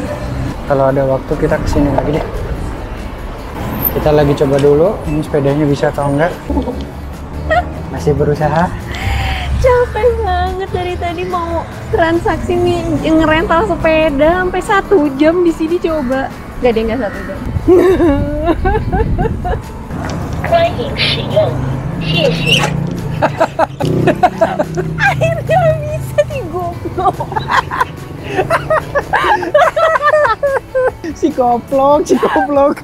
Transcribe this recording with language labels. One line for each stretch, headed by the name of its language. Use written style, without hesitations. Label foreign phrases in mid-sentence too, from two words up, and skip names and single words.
Indonesian: Kalau ada waktu kita kesini lagi deh. Kita lagi coba dulu, ini sepedanya bisa atau enggak. Masih berusaha. Capek banget dari tadi mau transaksi nih ngerental sepeda sampai 1 jam di sini coba. Gak deh, nggak 1 jam.
Chinese: 欢迎使用，谢谢。
Indonesian: Akhirnya bisa digoblok. Si goblok.